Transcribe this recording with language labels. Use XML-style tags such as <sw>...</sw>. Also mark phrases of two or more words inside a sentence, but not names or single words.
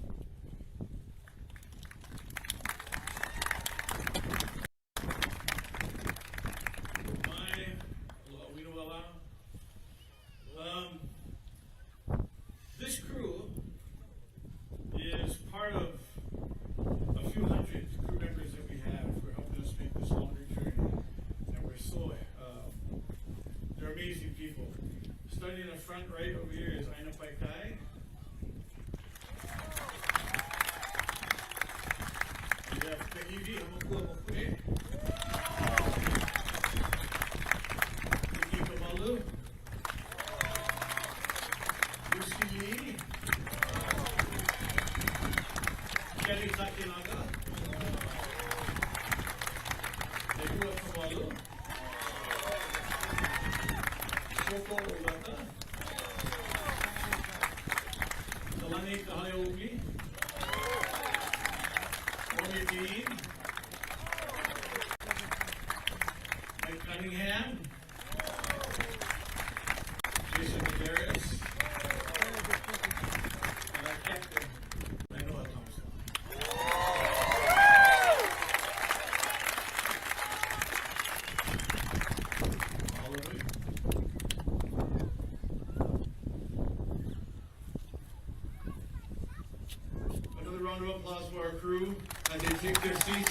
<en>This crew is part of a few hundred crew members that we have for helping us make this longer journey. And we're so, they're amazing people. Starting in the front right over here is Aina Paikai. We have Kahivi Hoku. Kiki Kamalu. Kelly Takinaga, Negua Kamalu, Soko Ulata, Salani Kahayogi, Omi Dean, Mike Cunningham, Jason Medeiros, and our captain, Noah Thompson. Another round of applause for our crew as they take their seats.</en>